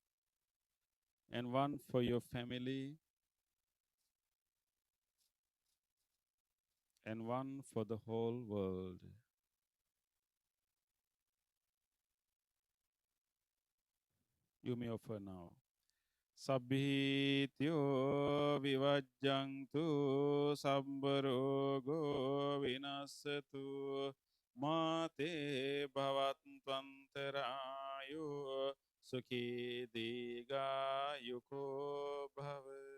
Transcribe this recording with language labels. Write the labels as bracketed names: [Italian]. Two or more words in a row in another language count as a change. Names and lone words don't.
[English] and one for your family and one for the whole world. You may offer now. [Pali] Sabbhityo vivajjantu sabbarogo vinasatu mate bhavatvantarayo sukhi diga yuko bhava.